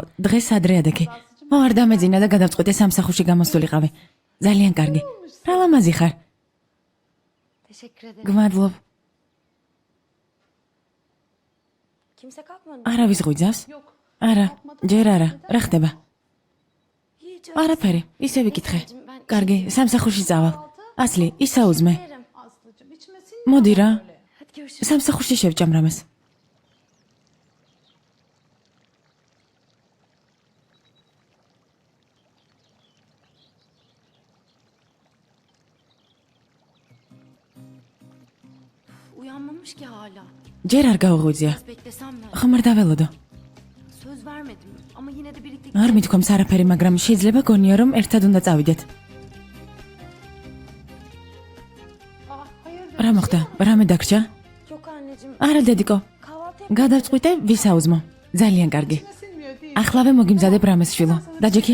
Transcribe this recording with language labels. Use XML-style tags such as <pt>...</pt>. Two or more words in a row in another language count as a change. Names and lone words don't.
<ka>დღეს ადრე ადექი. არ დამეძინა და გადავწყვიტე სამსახურში გამოსულიყავი. ძალიან კარგი. რა ლამაზი ხარ.</ka> <tr>Teşekkür ederim.</tr> <ka>გმადლობ.</ka> <tr>Kimse kalkmadı.</tr> <ka>არავის ღვიძავს? არა, ჯერ არა. რა ხდება?</ka> <tr>Hiç.</tr> <ka>არაფერი, ისე ვიკითხე. კარგი, სამსახურში წავალ. ასლი, ისაუზმე.</ka> <tr>Yerim.</tr> <ka>მოდი რა.</ka> <tr>Hadi görüşürüz.</tr> <ka>სამსახურში შევჭამ რამეს.</ka> <tr>Uyanmamış ki hala.</tr> <ka>ჯერ არ გაუღვიძია.</ka> <tr>Biraz beklesem mi?</tr> <ka>ხომ არ დაველოდო?</ka> <tr>Söz vermedim ama yine de birlikte</tr> <ka>არ მithქვამს არაფერი, მაგრამ შეიძლება გონია რომ ერთად უნდა წავიდეთ. რა მოხდა? რამე დაგჭა?</ka> <tr>Yok anneciğim.</tr> <ka>არა დედიკო,</ka> <tr>Kahvaltı</tr> <ka>გადავწყვიტე ვისაუზმო. ძალიან კარგი. ახლავე მოგიმზადებ რამეს შვილო. დაჯექი?</ka>